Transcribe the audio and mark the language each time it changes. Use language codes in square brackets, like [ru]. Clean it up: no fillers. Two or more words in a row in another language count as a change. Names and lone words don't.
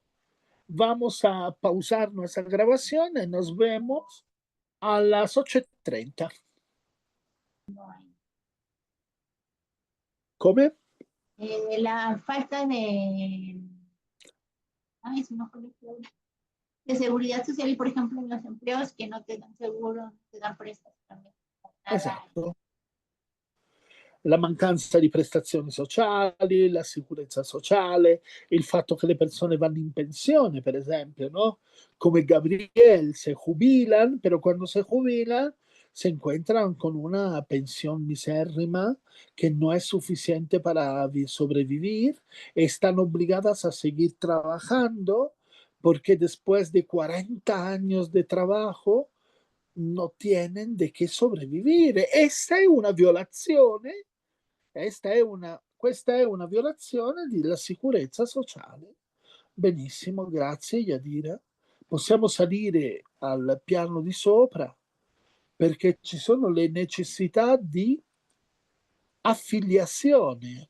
[es] Vamos a pausar nuestra grabación y nos vemos a las 8:30. ¿Cómo? La falta de seguridad social, por ejemplo, en los empleos que no te dan seguro, no te dan prestaciones. [it] Esatto. La mancanza di prestazioni sociali, la sicurezza sociale, il fatto che le persone vanno in pensione, per esempio, ¿no? [es] Come Gabriel, se jubilan, pero cuando se jubilan se encuentran con una pensión misérrima que no es suficiente para sobrevivir, están obligadas a seguir trabajando porque después de 40 años de trabajo no tienen de qué sobrevivir. [it] Questa è una violazione della sicurezza sociale. Benissimo, grazie Yadira. Possiamo salire al piano di sopra perché ci sono le necessità di affiliazione.